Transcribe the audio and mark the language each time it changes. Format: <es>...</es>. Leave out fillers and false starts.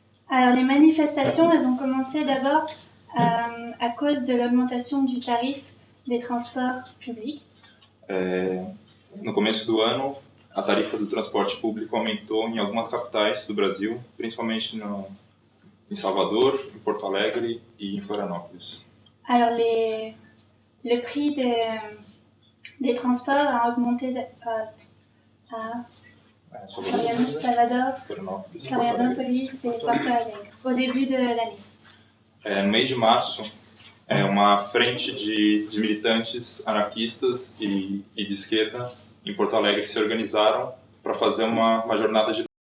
<fr>Alors, les manifestations, elles ont commencé d'abord à cause de l'augmentation du tarif des transports publics.</fr> <pt>No começo do ano, a tarifa do transporte público aumentou em algumas capitais do Brasil, principalmente em Salvador, em Porto Alegre e em Florianópolis.</pt> <fr>Alors, le prix des transports a augmenté à Salvador, Florianópolis et Porto Alegre, au début de l'année.</fr> <pt>No mês de março, uma frente de militantes anarquistas e de esquerda em Porto Alegre se organizaram para fazer uma jornada de</pt>